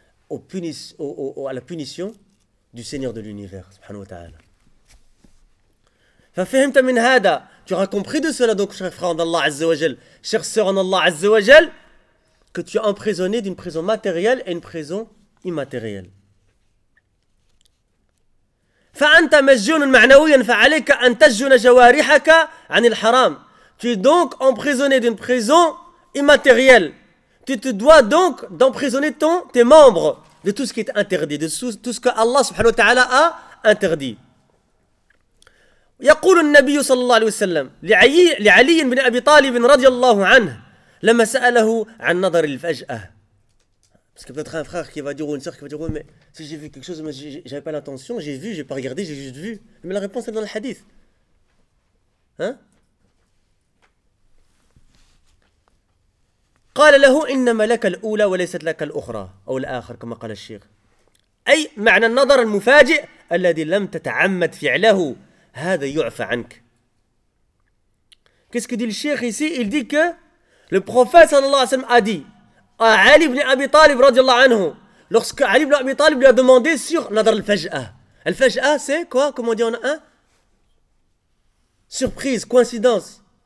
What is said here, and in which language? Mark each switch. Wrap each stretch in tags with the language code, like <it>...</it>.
<fr>à la punition du Seigneur de l'univers, subhanahu wa ta'ala.</fr> <ar>Fafahimta min hada,</ar> <fr>tu auras compris de cela donc, cher frère en Allah Azza wa Jal, cher sœur en Allah Azza wa Jal, que tu es emprisonné d'une prison matérielle et une prison immatérielle.</fr> <ar>فأنت مسجون معنويا فعليك أن تسجن جوارحك عن الحرام.</ar> <fr>Tu es donc emprisonné d'une prison immatérielle. Tu te dois donc d'emprisonner tes membres de tout ce qui est interdit, de tout ce que Allah subhanahu wa ta'ala a interdit.</fr> <ar>يقول النبي صلى الله عليه وسلم لعلي بن أبي طالب رضي الله عنه لما سأله عن نظر الفجأة.</ar> <fr>Parce que peut-être un frère qui va dire ou une soeur qui va dire, oui, mais si j'ai vu quelque chose, mais j'avais pas l'intention, j'ai vu, j'ai pas regardé, j'ai juste vu. Mais la réponse est dans le hadith. Hein?</fr> <ar>قال له إنما لك الأولى وليست لك الأخرى أو الآخر كما قال الشيخ. أي معنى النظر المفاجئ الذي لم تتعمد فعله هذا يعفى عنك.</ar> <fr>Qu'est-ce que dit le cheikh ici? Il dit que le prophète صلى الله عليه وسلم a dit à Ali ibn Abi Talib, radiallahu anhu, lorsque Ali ibn Abi Talib lui a demandé sur Nadar al-Faj'a. Al-Faj'a, c'est quoi? Comment on dit en un? Surprise, coïncidence.</fr>